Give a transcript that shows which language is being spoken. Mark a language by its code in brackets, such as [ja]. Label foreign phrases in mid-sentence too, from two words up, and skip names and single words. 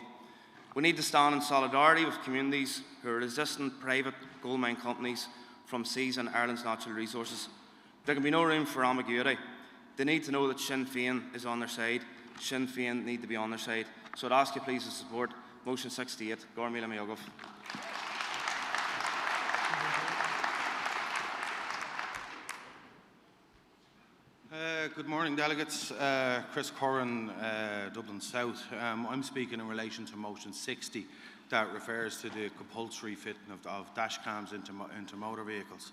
[en] We need to stand in solidarity with communities who are resisting private gold mine companies from seizing Ireland's natural resources. There can be no room for ambiguity. They need to know that Sinn Féin is on their side. Sinn Féin need to be on their side. So I'd ask you please to support motion 68. [ga] Gar míle maith. [en] Good morning, delegates. Chris Corran, Dublin South. I'm speaking in relation to motion 60 that refers to the compulsory fitting of dash cams into motor vehicles.